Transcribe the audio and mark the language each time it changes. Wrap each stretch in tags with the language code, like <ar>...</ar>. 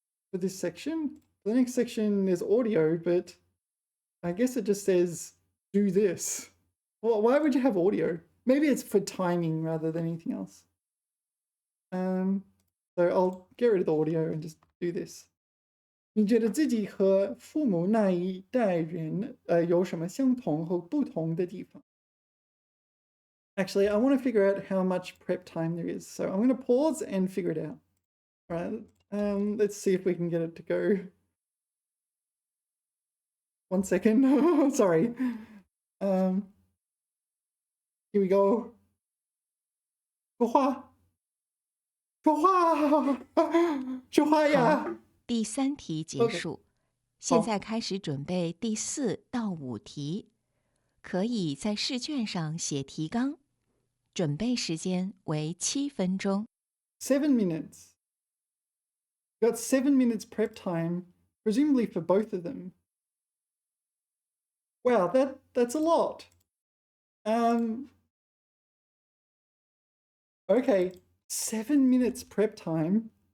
<en>For this section? The next section is audio, but I guess it just says do this. Well, why would you have audio? Maybe it's for timing rather than anything else. So I'll get rid of the audio and just do this.</en> <zh>你觉得自己和父母那一代人有什么相同和不同的地方？</zh> <en>Actually, I want to figure out how much prep time there is. So I'm going to pause and figure it out. All right, let's see if we can get it to go. 1 second. Sorry. Here we go.</en> <zh>说话，说话，说话呀！第3题结</zh> <en>OK，</en> <zh>束，现在开始准备第4到5题，可以在试卷上写提纲，准备时间为7分钟。</zh> <en>7 minutes. Got 7 minutes prep time, presumably for both of them. Wow, that's a lot. Okay, 7 minutes prep time.</en>